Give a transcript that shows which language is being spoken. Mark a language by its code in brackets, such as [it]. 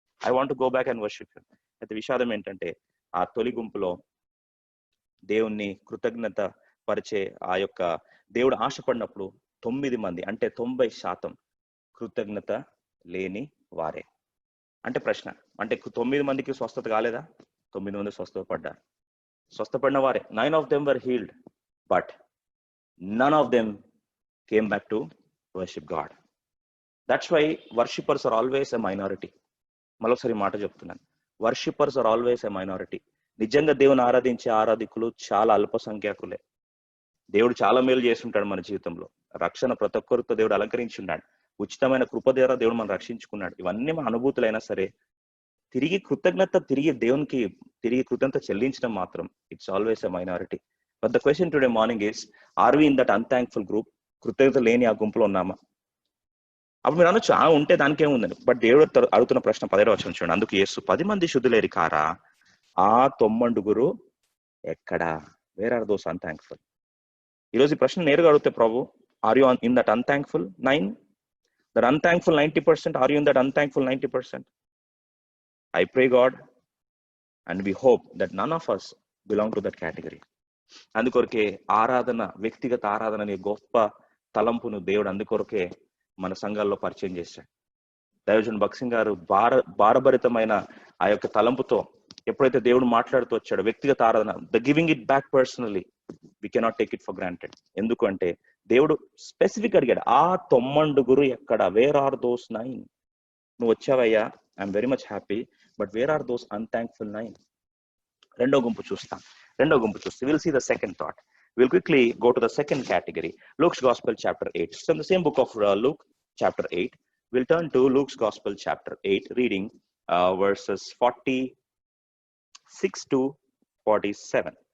[en] I want go back and worship him. [te] అయితే విషాదం ఏంటంటే ఆ తొలి గుంపులో దేవుణ్ణి కృతజ్ఞత పరిచే ఆ యొక్క దేవుడు ఆశపడినప్పుడు 9 మంది అంటే 90% కృతజ్ఞత లేని వారే. అంటే ప్రశ్న, అంటే 9 మందికి స్వస్థత కాలేదా? 9 మంది స్వస్థత పడ్డారు. స్వస్థపడిన వారే [en] 9 of them were healed, but none of them came back to worship God. That's why worshippers are always a minority. [te] మరొకసారి మాట చెప్తున్నాను, [en] worshippers are always a minority. [te] నిజంగా దేవుని ఆరాధించే ఆరాధికులు చాలా అల్ప సంఖ్యాకులే. దేవుడు చాలా మేలు చేస్తుంటాడు మన జీవితంలో. రక్షణ ప్రతి ఒక్కరితో దేవుడు అలంకరించి ఉన్నాడు. ఉచితమైన కృప ద్వారా దేవుడు మనం రక్షించుకున్నాడు. ఇవన్నీ మన అనుభూతులైనా సరే తిరిగి దేవునికి కృతజ్ఞత చెల్లించడం మాత్రం [en] It's always a minority. But the question today morning is, are we in that unthankful group? [te] కృతజ్ఞత లేని ఆ గుంపులో ఉన్నామా? అప్పుడు మీరు అనొచ్చు, ఉంటే దానికేముందని. బట్ దేవుడు అడుగుతున్న ప్రశ్న 17వ వచనం చూడండి. అందుకు యేసు, 10 మంది శుద్ధులేరి కారా? ఆ 90 ఎక్కడా? [en] Where are those unthankful? [te] ఈరోజు ఈ ప్రశ్న నేరుగా అడిగితే, ప్రభు, [en] Are you in that unthankful 9? That unthankful 90%? Are you in that unthankful 90%? I pray God and we hope that none of us belong to that category. [te] అందుకొరకే ఆరాధన, వ్యక్తిగత ఆరాధన అనే గొప్ప తలంపును దేవుడు అందుకొరకే మన సంఘాల్లో పరిచయం చేశాడు. దైవజన్ భక్సింగ్ గారు భారభరితమైన ఆ యొక్క తలంపుతో ఎప్పుడైతే దేవుడు మాట్లాడుతూ వచ్చాడో, వ్యక్తిగత ఆరాధన, [en] The giving it back personally, we cannot take it for granted. [te] ఎందుకు అంటే దేవుడు స్పెసిఫిక్ అడిగాడు, ఆ 90 ఎక్కడ? [en] Where are those 9? [te] నువ్వు వచ్చావయ్యా, [en] I'm very much happy, but where are those unthankful 9? [te] రెండో గుంపు చూస్తే [en] Will see the second thought. We'll quickly go to the second category. Luke's Gospel chapter 8. So in the same book of Luke chapter 8, we'll turn to Luke's Gospel chapter 8, reading verses 46 to 47.